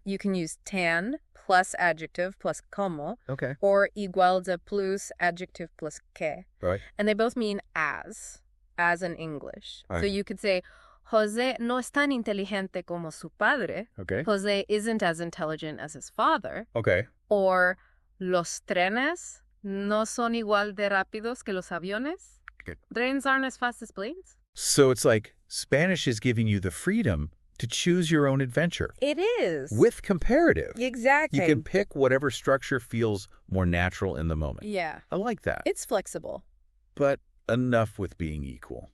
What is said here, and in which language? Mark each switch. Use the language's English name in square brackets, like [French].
[English] You can use tan plus adjective plus como, Okay. or igual de plus adjective plus que. Right. And they both mean as in English. Right. So you could say, [Spanish] José no es tan inteligente como su padre. [English] Okay. José isn't as intelligent as his father. Okay. [Spanish] Or los trenes no son igual de rápidos que los aviones. [English] Good. Trains aren't as fast as planes. So it's like Spanish is giving you the freedom to choose your own adventure. It is. With comparative. Exactly. You can pick whatever structure feels more natural in the moment. Yeah. I like that. It's flexible. But enough with being equal.